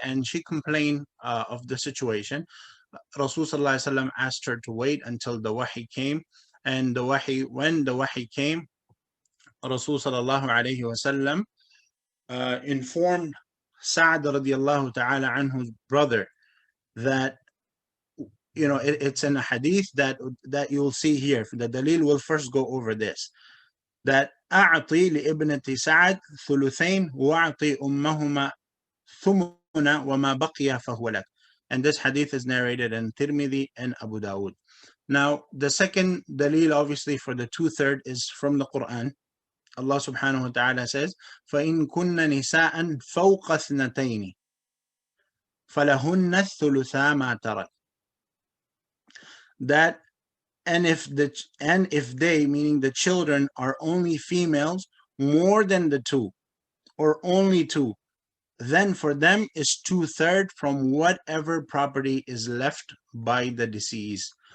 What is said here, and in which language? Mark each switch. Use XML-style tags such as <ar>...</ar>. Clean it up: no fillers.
<en>And she complained of the situation. Rasul sallallahu alaihi wasallam asked her to wait until the wahi came, and when the wahi came, Rasul sallallahu alaihi wasallam informed Sa'ad radiallahu ta'ala anhu's brother that it's in a hadith that you'll see here. The dalil will first go over this.</en> <ar>That أعطي لابنة سعد ثلثين وأعطي أمهما ثمنا وما بقي فهو لك.</ar> <en>And this hadith is narrated in Tirmidhi and Abu Dawud. Now, the second dalil, obviously, for the 2/3 is from the Qur'an. Allah subhanahu wa ta'ala says, فَإِن كُنَّ نِسَاءً فَوْقَ اثْنَتَيْنِ فَلَهُنَّ الثُّلُثَا مَا تَرَكَ. That and if they, meaning the children, are only females more than the 2 or only 2, then for them is 2/3 from whatever property is left by the deceased.</en>